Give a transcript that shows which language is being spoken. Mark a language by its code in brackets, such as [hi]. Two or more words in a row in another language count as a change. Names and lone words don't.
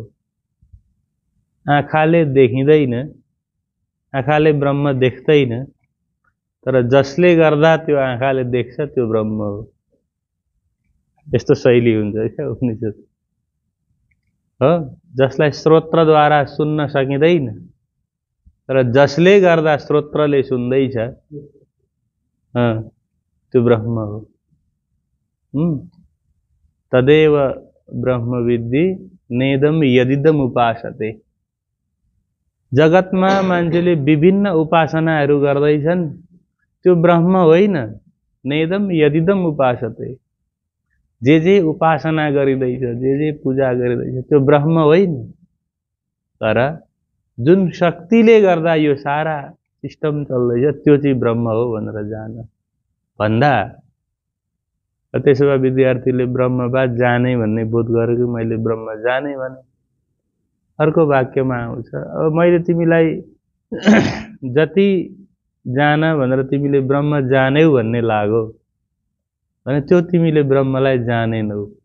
[ne] आँखाले देखिँदैन, आँखाले ब्रह्म देख्दैन, तर जसले गर्दा त्यो आँखाले देख्छ त्यो ब्रह्म हो। यस्तो शैली हुन्छ क्या उपनिषद हो। जसलाई श्रोत्रद्वारा सुन्न सकिँदैन, तर जसले गर्दा श्रोत्रले सुन्दैछ त्यो ब्रह्म हो। [sa] तदेव ब्रह्मविद्धि नेदम यदिदम उपासते। [ne] जगतमा मान्छेले विभिन्न उपासनाहरू गर्दैछन्, त्यो ब्रह्म होइन। [sa] नेदम यदिदम उपासते। [ne] जे उपासना गरिँदैछ, जे पूजा गरिँदैछ त्यो ब्रह्म होइन। तर जुन शक्तिले गर्दा यो सारा सिस्टम चल्दैछ त्यो चाहिँ ब्रह्म हो भनेर जान भन्दा, त्यसो भए विद्यार्थीले ब्रह्मवाद जाने भन्ने बोध गर्यो कि मैले ब्रह्म जाने भने अर्को वाक्यमा आउँछ, अब मैले तिमीलाई जति जान भनेर तिमीले ब्रह्म जान्यौ भन्ने लाग्यो भने त्यो तिमीले ब्रह्मलाई जानेनौ।